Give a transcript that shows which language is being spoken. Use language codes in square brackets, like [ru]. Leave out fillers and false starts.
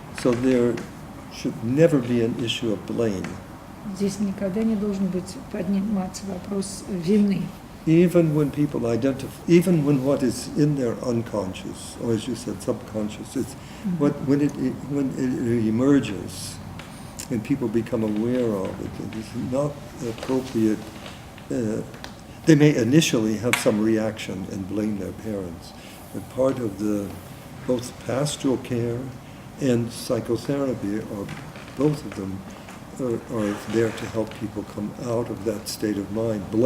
[en] So there should never be an issue of blame. [ru] Здесь никогда не должен быть подниматься вопрос вины. [en] Even when people even when what is in their unconscious, or as you said, subconscious, it's when it emerges and people become aware of it, it is not appropriate. They may initially have some reaction and blame their parents, but part of both pastoral care and psychotherapy, or both of them, are there to help people come out of that state of mind.